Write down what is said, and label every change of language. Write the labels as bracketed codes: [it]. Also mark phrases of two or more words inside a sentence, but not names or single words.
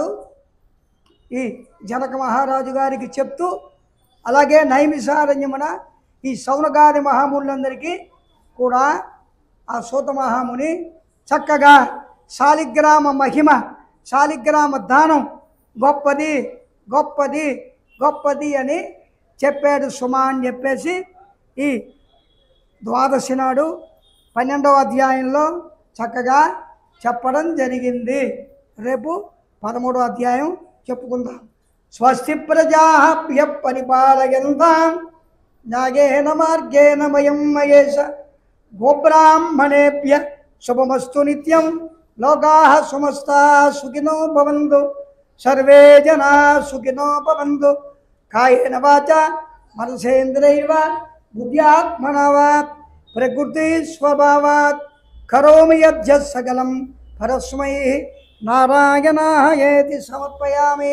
[te] ఈ జనక మహారాజు గారికి చెప్తూ అలాగే నైమిషారణ్యమున ఈ సౌనకాది మహామునులందరికీ కూడా ఆ సూత మహాముని చక్కగా శాలిగ్రామ మహిమ, శాలిగ్రామ దానం గొప్పది గొప్పది గొప్పది అని చెప్పాడు సుమా అని చెప్పేసి ఈ ద్వాదశి నాడు 12వ అధ్యాయంలో చక్కగా చెప్పడం జరిగింది. రేపు 13వ అధ్యాయం చెప్పుకుందాం. [sa] స్వస్తి ప్రజాభ్య పరిపాలయంతాం న్యాయేన మార్గేణ వయం మహేశ గోబ్రాహ్మణేభ్య శుభమస్తు నిత్యం లోకాః సమస్తాః సుఖినో భవంతు సర్వే జనాః సుఖినో భవంతు కాయేన వాచా మనసేంద్రియైర్వ బుద్ధ్యాత్మనా వా ప్రకృతి స్వభావాత్ కరోమి యద్యత్ సకలం పరస్మై నారాయణాయేతి సమర్పయామి.